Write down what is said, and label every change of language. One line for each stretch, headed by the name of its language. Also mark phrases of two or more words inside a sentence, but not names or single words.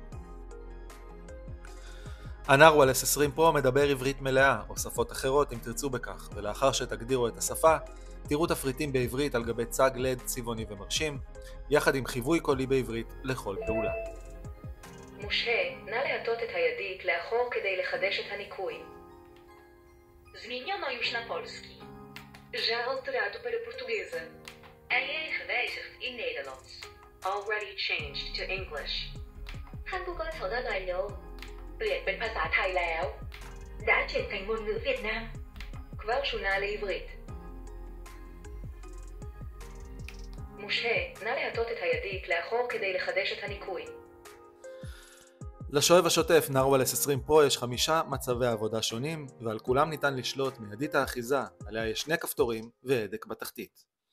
Hebrew: הנרוול S20 Pro מדבר עברית מלאה, או שפות אחרות אם תרצו בכך, ולאחר שתגדירו את השפה, תראו תפריטים בעברית על גבי צג לד צבעוני ומרשים, יחד עם חיווי קולי בעברית לכל פעולה. מושהה, נא להטות את הידית לאחור כדי לחדש את הניקוי.
Polish: Zmieniono już na polski.
Portuguese: Gealterado para portuguesa.
Dutch: Hij is gewijzigd in Nederlands.
English: Already changed to English.
Korean: 한국어 전환 완료.
Thai: เปลี่ยนเป็นภาษาไทยแล้ว
Vietnamese: Đã chuyển thành ngôn ngữ Việt Nam.
Hebrew: כבר שונה לעברית. מושהה, נא להטות את הידית לאחור כדי לחדש את הניקוי. לשואב השוטף נרוול S20 Pro יש 5 מצבי עבודה שונים, ועל כולם ניתן לשלוט מידית האחיזה, עליה יש 2 כפתורים והדק בתחתית.